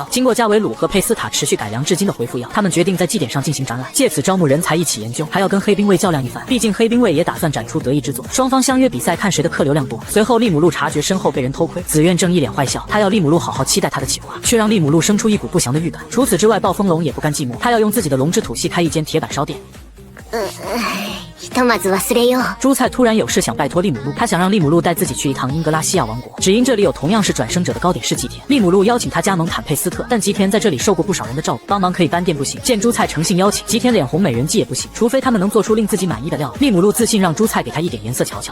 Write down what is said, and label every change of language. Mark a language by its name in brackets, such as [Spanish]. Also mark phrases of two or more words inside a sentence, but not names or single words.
[Chinese] 经过加维鲁和佩斯塔持续改良至今的回复药，他们决定在祭典上进行展览，借此招募人才一起研究，还要跟黑兵卫较量一番。毕竟黑兵卫也打算展出得意之作。双方相约比赛，看谁的客流量多。随后利姆路察觉身后被人偷窥，紫苑正一脸坏笑，他要利姆路好好期待他的企划，却让利姆路生出一股不祥的预感。除此之外，暴风龙也不甘寂寞，他要用自己的龙之吐息开一间铁板烧店。 [Japanese] ひとまず忘れよう。 [Chinese] 朱菜突然有事想拜托利姆路，他想让利姆路带自己去一趟英格拉西亚王国，只因这里有同样是转生者的糕点师吉田。利姆路邀请他加盟坦佩斯特，但吉田在这里受过不少人的照顾，帮忙可以搬店不行。见朱菜诚信邀请，吉田脸红，美人计也不行，除非他们能做出令自己满意的料理。利姆路自信让朱菜给他一点颜色瞧瞧。